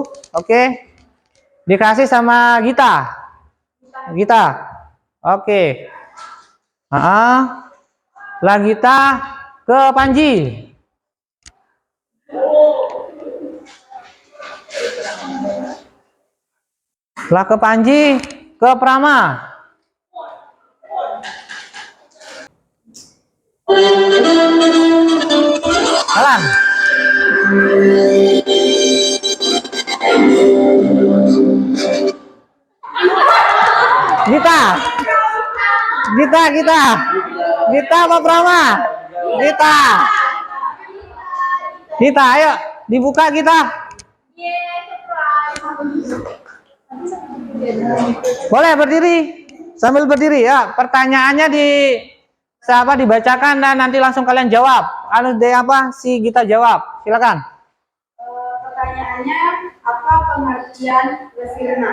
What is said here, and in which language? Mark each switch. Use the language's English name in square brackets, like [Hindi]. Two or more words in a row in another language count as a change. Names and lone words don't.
[Indonesian] Oke. Dikasih sama Gita. Gita. Oke. Lah Gita ke Panji. Lah ke Panji ke Prama. Alan. Gita. Gita apa Prama? Gita, ayo dibuka Gita. Boleh berdiri. Sambil berdiri ya. Pertanyaannya dibacakan dan nanti langsung kalian jawab. Si Gita jawab. Silakan. Pertanyaannya, apa pengertian resirna?